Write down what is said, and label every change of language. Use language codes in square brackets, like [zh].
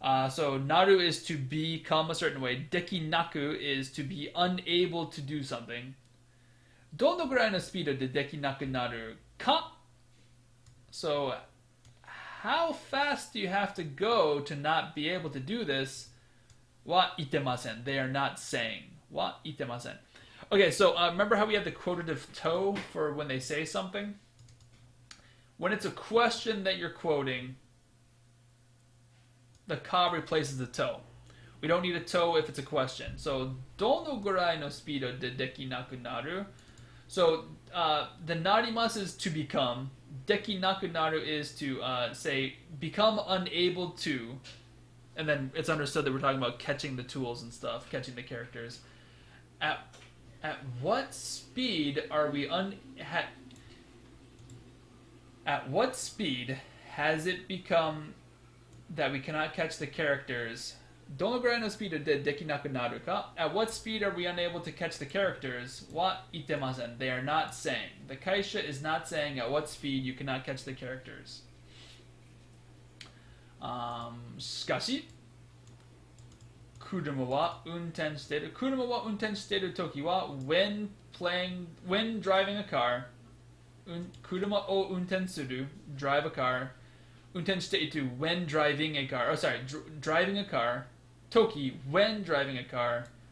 [en] So naru is to become a certain way. Dekinaku is to be unable to do something. [ja] どのぐらいのスピードでできなくなるか? [en] So how fast do you have to go to not be able to do this? [ja] は言ってません. [en] They are not saying. は言ってません. Okay, so remember how we have the quotative to for when they say something? When it's a question that you're quoting, the ka replaces the to. We don't need a to if it's a question. [ja] So, どのぐらいのスピードでできなくなる? [en] So, the narimasu is to become. Dekinakunaru is to say, become unable to. And then it's understood that we're talking about catching the tools and stuff, catching the characters. At what speed are we at what speed has it become that we cannot catch the characters? [ja] どのぐらいのスピードでできなくなるか? [en] At what speed are we unable to catch the characters? [ja] は言ってません. [en] They are not saying. The kaisha is not saying at what speed you cannot catch the characters. [ja] しかし、車は運転してる時は [en] when driving a car, [ja] 車を運転する [en] drive a car, [ja] 運転している [en] when driving a car, driving a car, toki when driving a car,